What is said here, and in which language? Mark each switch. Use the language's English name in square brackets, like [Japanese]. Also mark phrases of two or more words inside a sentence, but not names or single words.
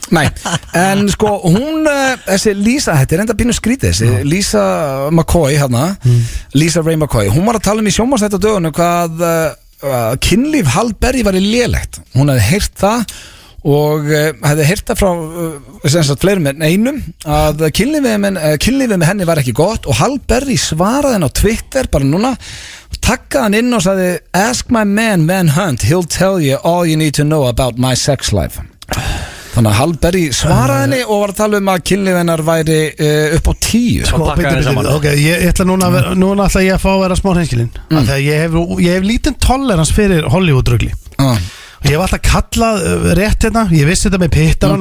[Icelandic] Nei, en sko hún þessi Lisa, þetta er enda pínu skrítið þessi Lisa McCoy hérna Lisa Ray McCoy, hún var að tala í sjónvarpsþætti á dögunum hvað kynlíf Halle Berry var lélegt. Hún hefði heyrt það og hefði heyrt það frá fleirum en einum að kynlífið með henni var ekki gott og Halle Berry svaraði henni á Twitter bara núna, takkaði hann inn og sagði [English] ask my man Hunt, he'll tell you all you need to know about my sex life. [Icelandic] Þannig að Halle Berry svaraði henni og var að tala að kynlífið hennar væri upp á 10. Ok, ég ætla núna ætla ég að fá að vera smá hreinskilinn þegar ég hef lítinn tolerans fyrir Hollywood-rugli og ég hef alltaf kallað rétt hérna, ég vissi þetta með pittarana.